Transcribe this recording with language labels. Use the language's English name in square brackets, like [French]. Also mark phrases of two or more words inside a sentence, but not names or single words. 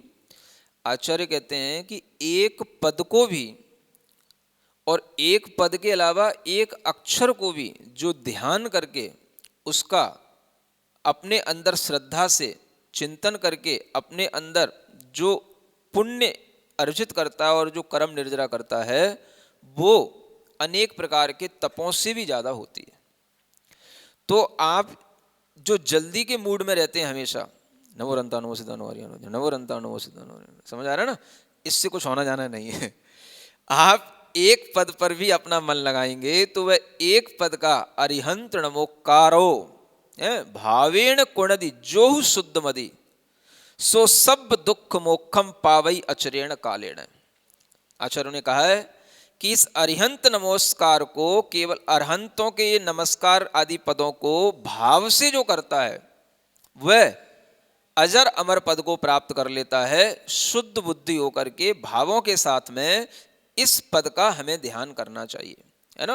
[Hindi] आचार्य कहते हैं कि एक पद को भी और एक पद के अलावा एक अक्षर को भी जो ध्यान करके उसका अपने अंदर श्रद्धा से चिंतन करके अपने अंदर जो पुण्य अर्जित करता है और जो कर्म निर्जरा करता है, वो अनेक प्रकार के तपों से भी ज़्यादा होती है। तो आप जो जल्दी के मूड में रहते हैं हमेशा, [Prakrit languages] नवोरंता नवो सिद्धा नवो नवोरंता नवो सिद्धा नवो, [Hindi] समझ आ रहा है ना, इससे कुछ होना जाना नहीं है। आप एक पद पर भी अपना मन लगाएंगे तो वह एक पद का [Prakrit languages] अरिहंत नमोकारो भावेण कुणदि जोहु शुद्ध मदि सो सब दुख मोक्षम पावई अचरेण कालेण। [Hindi] आचार्यों ने कहा है कि इस अरिहंत नमस्कार को केवल अरहंतों के ये नमस्कार आदि पदों को भाव से जो करता है वह अजर अमर पद को प्राप्त कर लेता है, शुद्ध बुद्धि होकर के भावों के साथ में इस पद का हमें ध्यान करना चाहिए, है ना।